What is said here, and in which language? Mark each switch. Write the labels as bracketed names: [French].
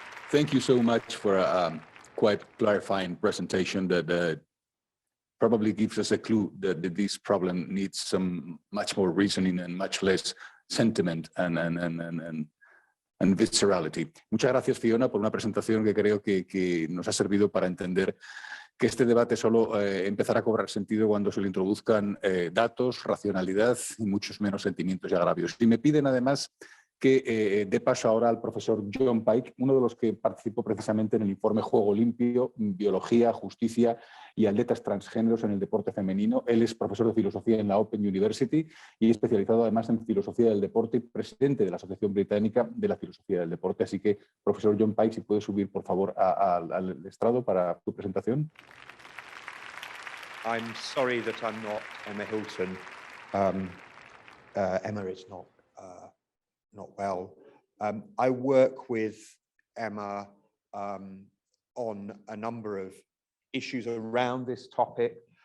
[English] Thank you so much for a quite clarifying presentation that probably gives us a clue that this problem needs some much more reasoning and much less sentiment and viscerality. [Spanish] Muchas gracias, Fiona, por una presentación que creo que nos ha servido para entender que este debate solo empezará a cobrar sentido cuando se le introduzcan datos, racionalidad y muchos menos sentimientos y agravios. Y me piden además que dé paso ahora al profesor John Pike, uno de los que participó precisamente en el informe Juego Limpio, Biología, Justicia y Atletas Transgéneros en el Deporte Femenino. Él es profesor de Filosofía en la Open University y especializado además en Filosofía del Deporte y presidente de la Asociación Británica de la Filosofía del Deporte. Así que, profesor John Pike, si puede subir, por favor, al estrado para tu presentación. [English] I'm sorry that I'm not Emma Hilton. Emma is not well. I work with Emma on a number of issues around this topic.